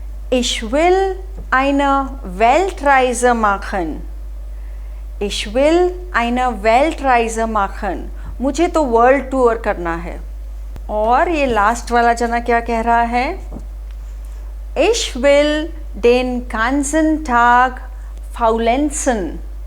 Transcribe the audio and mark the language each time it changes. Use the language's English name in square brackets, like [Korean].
[German] Ich will eine Weltreise machen. Ich will eine Weltreise machen. [Hindi] मुझे तो world tour करना है. और ये लास्ट वाला जना क्या कह रहा है? [German] Ich will den ganzen Tag faulenzen.